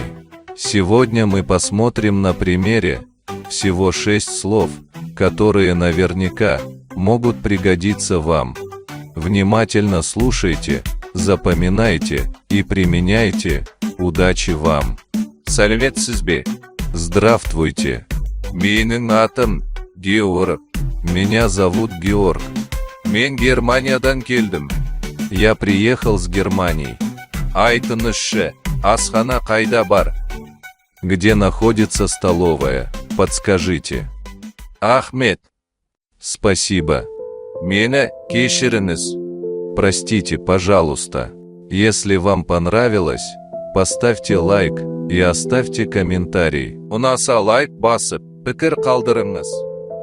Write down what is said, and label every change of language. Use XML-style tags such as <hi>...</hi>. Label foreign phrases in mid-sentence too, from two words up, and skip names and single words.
<ru>Сегодня мы посмотрим на примере всего 6 слов, которые наверняка могут пригодиться вам. Внимательно слушайте, запоминайте и применяйте. Удачи вам!</ru> <kk>Сәлеметсіз бе?</kk> <ru>Здравствуйте!</ru> <kk>Менің атым Георг.</kk> <ru>Меня зовут Георг.</ru> <kk>Мен Германиядан келдім.</kk> <ru>Я приехал с Германии.</ru> <kk>Айтыңызшы, асхана қайда бар?</kk> <ru>Где находится столовая? Подскажите. Ахмет. Спасибо.</ru> <kk>Мені кешіріңіз.</kk> <ru>Простите, пожалуйста. Если вам понравилось, поставьте лайк и оставьте комментарий.</ru> <kk>Ұнаса лайк басып, пікір қалдырыңыз.</kk>